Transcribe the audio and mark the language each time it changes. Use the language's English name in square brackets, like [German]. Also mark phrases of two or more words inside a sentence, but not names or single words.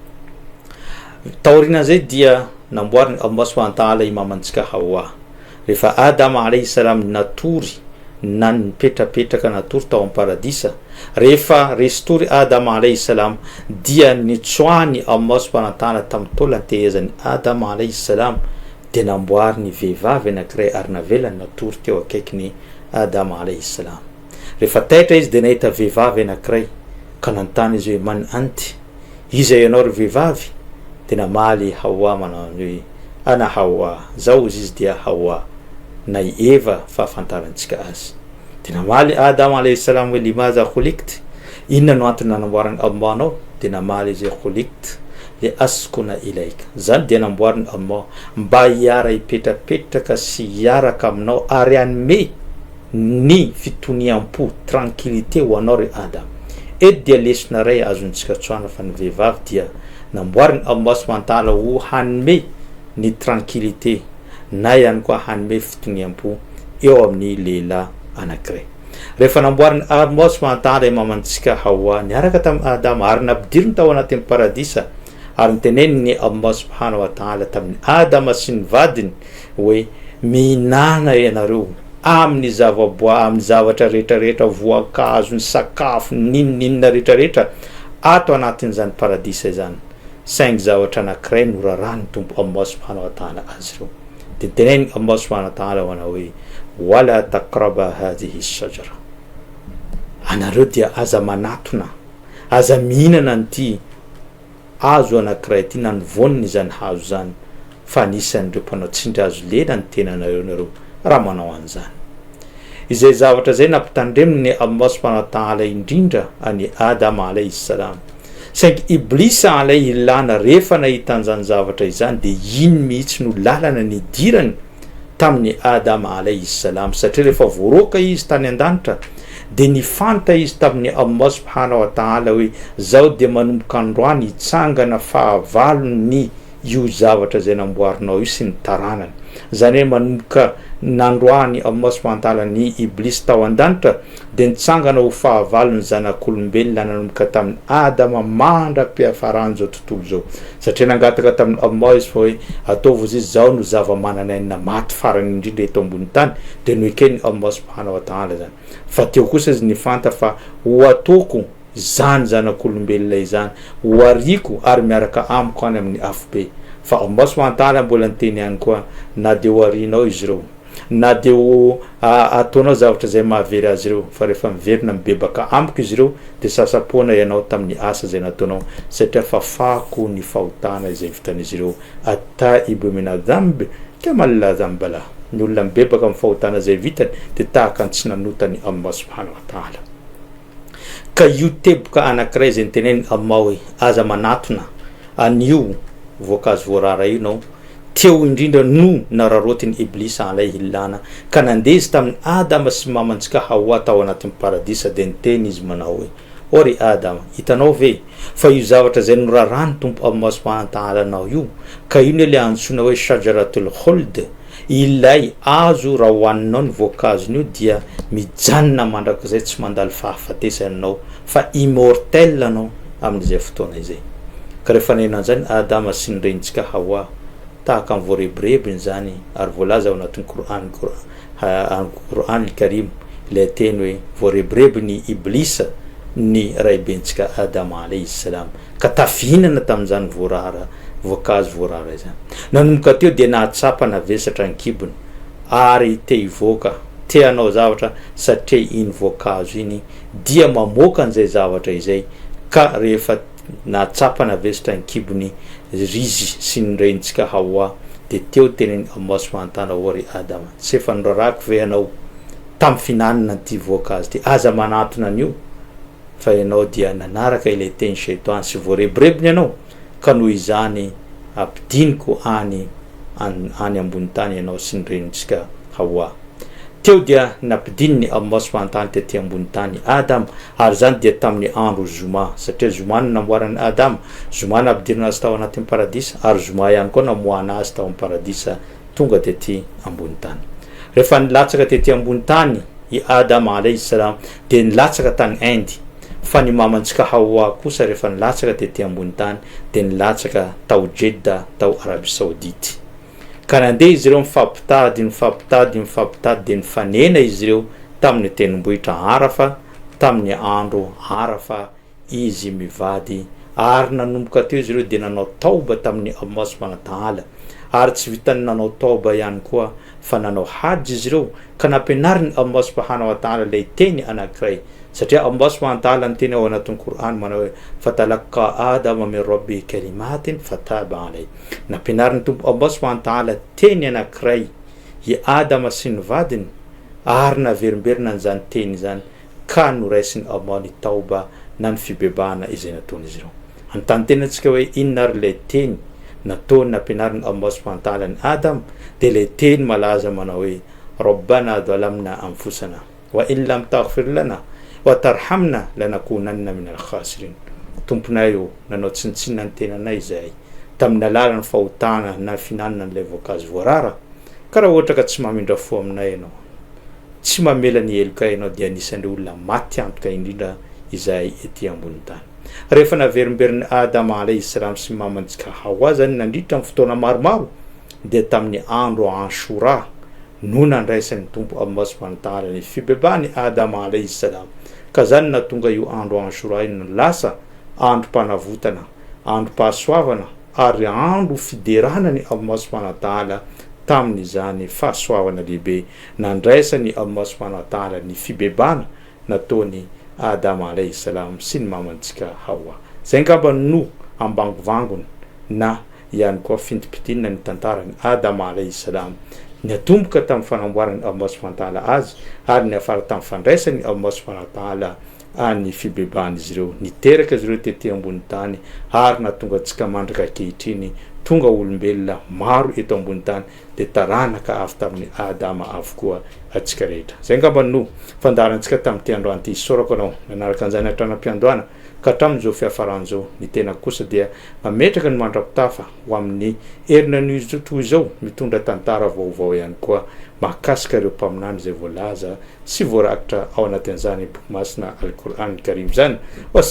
[Malagasy] Taorian'izay dia namboariny [Arabic] الله سبحانه وتعالى [Malagasy] imamantsika Hawa. Rehefa Adama [Arabic] عليه السلام [Malagasy] natory na nipetrapetraka natory tao amin'ny paradisa, rehefa restory Adama [Arabic] عليه السلام [Malagasy] dia nitsoahany [Arabic] الله سبحانه وتعالى [Malagasy] tamin'ny taolan-tehezany Adama [Arabic] عليه السلام, [Malagasy] dia namboariny vehivavy anankiray ary navelany natory teo akaikiny Adama [Arabic] عليه السلام. [Malagasy] Rehefa taitra izy dia nahita vehivavy anankiray ka nanontany izy hoe [Arabic] من أنتِ, [Malagasy] iza ianao ry vehivavy? de namaly Hawa manao hoe ana Hawa zao izy dia Hawa na Eva fahafantarantsika azy. De namaly Adam [Arabic] عليه السلام [Malagasy] hoe [Arabic] لماذا خلقتِ, [Malagasy] inona no antony nanamboarany Allah anao? De namaly izy [Arabic] خلقتُ لأسكن إليك, [Malagasy] zany dia namboariny Allah mba hiara hipetrapetraka sy hiaraka aminao ary anome ny fitoniam-po tranquillité ho anao re Adam. Eto dia lesona ray azontsika tsoana fa ny vehivavy dia namboariny [Arabic] الله سبحانه وتعالى [Malagasy] ho hanome ny tranquillité na ihany koa hanome fitoniam-po eo amin'ny lehilahy anankiray. Rehefa namboariny [Arabic] الله سبحانه وتعالى [Malagasy] mamantsika Hawa niaraka tamin'ny Adam ary nampidiriny tao anatin'ny paradisa, ary niteneniny [Arabic] الله سبحانه وتعالى [Malagasy] tamin'ny Adam sy ny vadiny hoe mihinana ianareo amin'ny zavaboary, amin'ny zavatra rehetrarehetra, voankazo, ny sakafo, ninona rehetrarehetra ato anatin'izany paradisa izany, saingy zavatra anankiray norarahany tompo [Arabic] الله سبحانه وتعالى [Malagasy] azy ireo. De teneniny [Arabic] الله سبحانه وتعالى [Malagasy] manao hoe [Arabic] ولا تقربا هذه الشجرة, [Malagasy] anareo dia aza manatona, aza mihinana an'ity hazo anankiray ty na ny voniny zany hazo zany, fa anisan'ireo mpanao tsindry hazo lena ny tenanareo nareo raha manao an'izany. Izay zavatra zay nampitandreminy [Arabic] الله سبحانه وتعالى [Malagasy] indrindra any Adam [Arabic] عليه السلام, [Malagasy] saingy Iblisa [Arabic] عليه اللعنة [Malagasy] rehefa nahita an'izany zavatra izany de iny mihitsy no lalana ny dirany tamin'ny Adam [Arabic] عليه السلام, [Malagasy] satria rehefa voaroka izy tany an-danitra de nifanta izy tamin'ny [Arabic] الله سبحانه وتعالى [Malagasy] hoe zao de manomboka androany hitsangana fahavalony io zavatra zay namboarinao io sy ny taranany. Zany hoe manomboka nandroany [Arabic] الله سبحانه وتعالى [Malagasy] ny Iblis tao an-danitra de nitsangana ho fahavalony zanak'olombelona nanomboka tamin'ny Adama mandra-piafarany zao tontolo zao, satria nangataka tamin'ny Allah izy fa hoe ataovy izy zao no zava-mananaina maty farany indrindra eto ambony tany, de noekeny [Arabic] الله سبحانه وتعالى [Malagasy] zany. Fa teo kosa izy nifanta fa ho atoko zany zanak'olombelona izany, ho ariko ary miaraka amiko any amin'ny afobe. Fa [Arabic] الله سبحانه وتعالى [Malagasy] mbola niteny ihany koa na de ho arinao izy ireo, na de ho ataonao zavatra zay mahavery azy ireo, fa rehefa miverina mibebaka amiko izy ireo de sasapoana ianao tamin'ny asa zay nataonao, satria fafako ny fahotana izay vitan'izy ireo [Arabic] التائب من الذنب كمن لا ذنب له, [Malagasy] ny olona mibebaka amin'ny fahotana zay vitany de tahaka ny tsy nanotany [Arabic] الله سبحانه وتعالى. [Malagasy] Ka io teboka anankiray zay niteneniny Allah hoe aza manatona an'io voankazo voarara io nao, teo indrindra no nararotiny Iblisa [Arabic] عليه اللعنة [Malagasy] ka nandezy tamin'ny Adam sy mamantsika Hawa tao anatin'ny paradisa, de niteny izy manao hoe ory Adam, hitanao ve fa io zavatra zay norarany tompo [Arabic] الله سبحانه وتعالى [Malagasy] anao io, ka io le antsoina hoe [Arabic] شجرة الخلد, [Malagasy] ilay azo raha hoaninao ny voankazo io dia mijanona mandrakizay tsy mandalo fahafatesana anao fa immortel anao amin'izay fotoana izay. Ka rehefa nenan'izany Adam sy ny renitsika Hawa tahaka amin'ny voarebirebiny zany, ary voalaza ao anatin'ny Qur'an al-Karim ilay teny hoe voarebirebiny Iblisa ny raibentsika Adam [Arabic] عليه السلام, [Malagasy] ka tafihinana tamin'izany voankazo voarara izany. Nanomboka teo de nahatsapa navesatra ny kibony ary te hivoaka, te hanao zavatra satria iny voankazo iny dia mamoaka an'izay zavatra izay, ka rehefa nahatsapa navesatra ny kibony rizy sy ny renitsika Hawa de teo teneny [Arabic] الله سبحانه وتعالى [Malagasy] ory Adam, tsy efa norarako ve anao tamin'ny finanana ty voankazo ty, aza manatona an'io, fa ianao dia nanaraka ilay teny shaitan sy voarebirebiny ianao, ka noho izany ampidiniko any ambony tany ianao sy ny renitsika Hawa. Teo dia nampidininy [Arabic] الله سبحانه وتعالى [Malagasy] tety ambony tany Adam, ary zany dia tamin'ny andro zoma, satria zoma no namboarany Adam, zoma nampidirina azy tao anatin'ny paradisa, ary zoma ihany koa namoana azy tao amin'ny paradisa tonga tety ambony tany. Rehefa nilatsaka tety ambony tany i Adam [Arabic] عليه السلام [Malagasy] de nilatsaka tany Inde, fa ny mamantsika Hawa kosa rehefa nilatsaka tety ambony tany de nilatsaka tao Jeddah tao Arabie Saoudite. Ka nandeha izy ireo mifampitady de nifanena izy ireo tamin'ny tendrombohitra Arafa, tamin'ny andro Arafa izy mivady ary nanomboka teo izy ireo dia nanao taoba tamin'ny [Arabic] الله سبحانه وتعالى, [Malagasy] ary tsy vitany nanao taoba ihany koa fa nanao hajy izy ireo ka nampianariny [Arabic] الله سبحانه وتعالى [Malagasy] ilay teny anankiray. [Arabic] Satria الله سبحانه وتعالى [Malagasy] ny teny ao anatin'ny Qur'an manao hoe [Arabic] فتلقى آدم من ربه كلمات فتاب عليه, [Malagasy] nampianariny tompo [Arabic] الله سبحانه وتعالى [Malagasy] teny anankiray i Adama sy ny vadiny ary naverimberina an'izany teny zany ka noraisiny Allah ny taoba na ny fibebahana izay nataon'izy ireo. Anontany tena antsika hoe inona ary ilay teny nataony nampianariny [Arabic] الله سبحانه وتعالى [Malagasy] ny Adam, dia ilay teny malaza manao hoe [Arabic] ربنا ظلمنا أنفسنا وإن لم تغفر لنا وترحمنا لنكونن من الخاسرين. [Malagasy] Tomponay io nanao tsintsinina ny tenanay izahay tamin'ny alalan'ny fahotana na finanana n'ilay voankazo voarara, ka raha ohatra ka tsy mamindra fo aminay ianao, tsy mamela ny heloka ianao, dia anisan'ny olona maty antoka indrindra izahay ety ambony tany. Rehefa naverimberiny Adama [Arabic] عليه السلام [Malagasy] sy mamantsika Hawa zany nandritra amin'ny fotoana maromaro, dia tamin'ny andro Ashura no nandraisan'ny tompo [Arabic] الله سبحانه وتعالى [Malagasy] ny fibebahany Adama [Arabic] عليه السلام. [Malagasy] Ka zany natonga io andro Ashura ino lasa andro mpanavotana, andro pahasoavana ary andro fideranany [Arabic] الله سبحانه وتعالى [Malagasy] tamin'izany fahasoavana lehibe nandraisany [Arabic] الله سبحانه وتعالى [Malagasy] ny fibebahana nataony Adama [Arabic] عليه السلام [Malagasy] sy ny mamantsika Hawa. Zay ngamba no ambangovangony na ihany koa fintipitinina ny tantarany Adama [Arabic] عليه السلام [Malagasy] natomboka tamin'ny fanamboarany [Arabic] الله سبحانه وتعالى [Malagasy] azy ary ny afara tamin'ny fandraisany [Arabic] الله سبحانه وتعالى [Malagasy] any fibebahana izy ireo, niteraka izy ireo tety ambony tany ary natonga antsika mandraka ankehitriny tonga olombelona maro eto ambony tany dia taranaka avy tamin'ny Adama avokoa atsika rehetra. Zay ngamba no fandarantsika tamin'ity androany ity. Sorako anao nanaraka an'izany hatranam-piandohana ka hatramin'izao fiafaran'izao ny tena kosa dia mametraka ny mandrapitafa ho amin'ny herina an'io toy izao mitondra tantara vaovao ihany koa mahakasika ireo mpaminany izay voalaza sy voarakitra ao anatin'izany boky masina Al-Qur'an Karim zany.